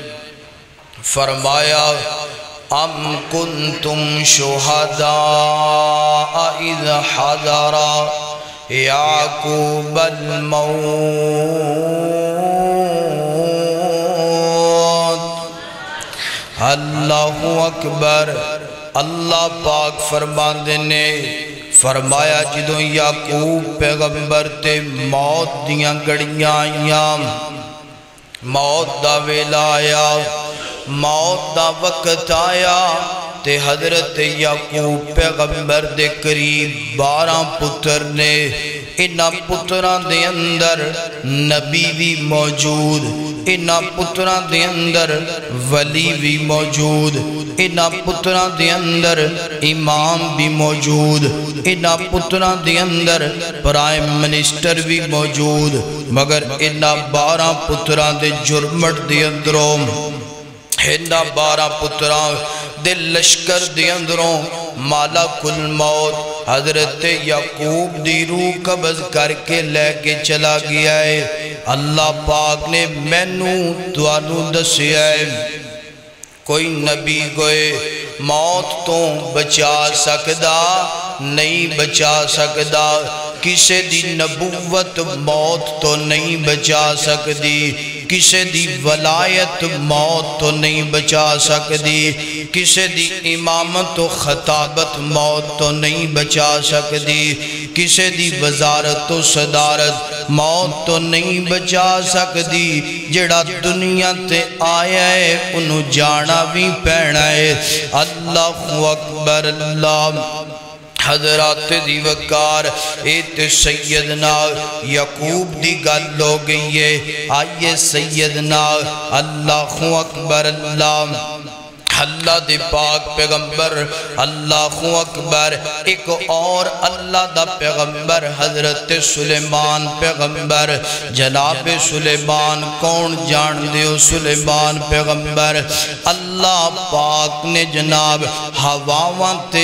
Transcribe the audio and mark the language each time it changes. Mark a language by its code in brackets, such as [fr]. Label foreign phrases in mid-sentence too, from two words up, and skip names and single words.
[ar] فرمایا ام کنتم شہداء اذ حضر یعقوب الموت، اللہ اکبر۔ [pa] اللہ پاک فرماندے نے فرمایا جدوں یعقوب پیغمبر تے موت دیاں گڑیاں آئیاں، موت دا ویلا آیا، موت دا وقت آیا تے حضرت یعقوب پیغمبر دے قریب 12 پتر نے، انہاں پتران دے اندر نبی بھی موجود، انہاں پتران دے اندر ولی بھی موجود، انہاں پتران دے اندر امام بھی موجود، انہاں پتران دے اندر [en] prime minister [pa] بھی موجود، مگر انہاں 12 پتران دے جرمٹ دے اندروں، انہاں 12 پتران دے لشکر دے اندروں مالک الموت حضرت یعقوب دی روح قبض کر کے لے کے چلا گیا ہے۔ اللہ پاک نے مینوں توانوں دسیا ہے کوئی نبی کوئی موت تو بچا سکدا نہیں بچا سکدا، کسے دی نبوت موت تو نہیں بچا سکدی، کسے دی ولایت موت تو نہیں بچا سکدی، کسے دی امامت و خطابت موت تو نہیں بچا سکدی، کسے دی وزارت و صدارت موت تو نہیں بچا سکدی۔ جڑا دنیا تے آیا ہے انہوں جانا بھی پینا ہے۔ [ar] اللہ اکبر اللہ۔ [pa] حضرات دی وقار ایت سیدنا یعقوب دی گل ہو گئی ہے آئیے سیدنا [ar] اللہ اکبر [pa] اللہ دے پاک پیغمبر [ar] اللہ اکبر [pa] ایک اور اللہ دا پیغمبر حضرت سلیمان پیغمبر جناب سلیمان کون جان دیو سلیمان پیغمبر اللہ پاک نے جناب ہواواں تے